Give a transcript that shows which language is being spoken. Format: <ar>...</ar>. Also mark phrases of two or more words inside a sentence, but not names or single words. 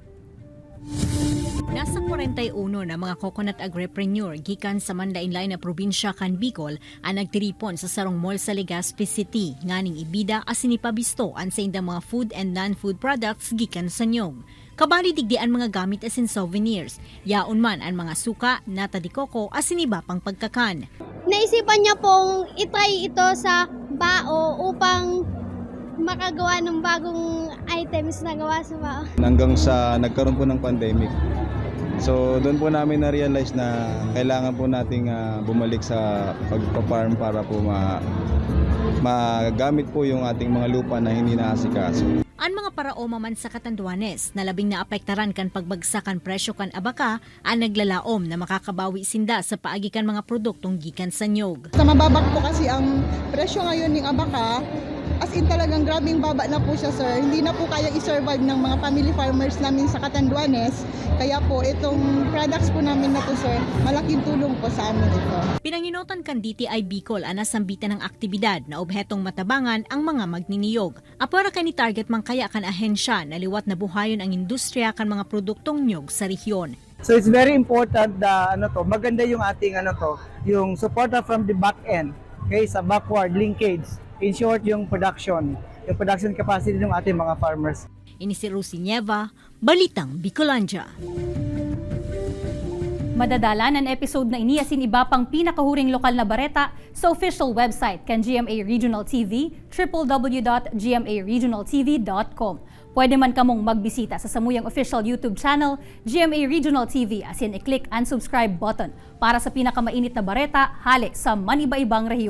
<bik>Nasa 41 na mga coconut agripreneur gikan sa mandainlay na probinsya kan Bicol ang nagtiripon sa sarong mall sa Legazpi City nganing ibida asin ipabisto ang sa indang mga</bik> <en>food and non-food products</en> <bik>gikan sa nyog. Kabali digdian mga gamit asin souvenirs, yaon man ang mga suka, nata de coco asin iba pang pagkakan.</bik> <tl>Naisipan niya pong itry ito sa bao upang makagawa ng bagong items na gawa sa bao. Hanggang sa nagkaroon po ng pandemic. So doon po namin na-realize na kailangan po nating bumalik sa pagpa-farm para po magamit po yung ating mga lupa na hindi naasikaso.</tl> <bik>Ang mga paraoma man sa Catanduanes na labing naapektaran kan pagbagsakan presyo kan abaka ang naglalaom na makakabawi sinda sa paagikan mga produktong gikan sa nyog.</bik> <tl>Sa mababak po kasi ang presyo ngayon ng abaka,</tl> <en>as in</en> <tl>talagang grabing baba na po siya, sir. Hindi na po kaya i-survive ng mga</tl> <en>family farmers</en> <tl>namin sa Catanduanes. Kaya po itong products po namin na to, sir, malaking tulong po sa amin ito.</tl> <bik>Pinanginutan kan DTI Bicol ang nasambitan ng aktibidad na obhetong matabangan ang mga magniniyog. Apara ka ni target man kaya kan ahensya na liwat na buhayon ang industriya kan mga produktong nyog sa rehiyon.</bik> <en>So it's very important</en> <tl>na maganda yung ating yung</tl> <en>support from the back end, okay, sa backward linkage. In short,</en> <tl>yung</tl> <en>production capacity</en> <tl>ng ating mga farmers.</tl> <bik>Ini si Rosie Nieva, Balitang Bicolandia. Madadala ng episode na ini asin iba pang pinakahuring lokal na bareta sa</bik> <en>official website</en> <bik>kan GMA Regional TV, www.gmaregionaltv.com. Pwede man kamong magbisita sa samuyang</bik> <en>official YouTube channel,</en> <bik>GMA Regional TV, asin i-click ang</bik> <en>subscribe button</en> <bik>para sa pinakamainit na bareta halik sa maniba-ibang rehiyon.</bik>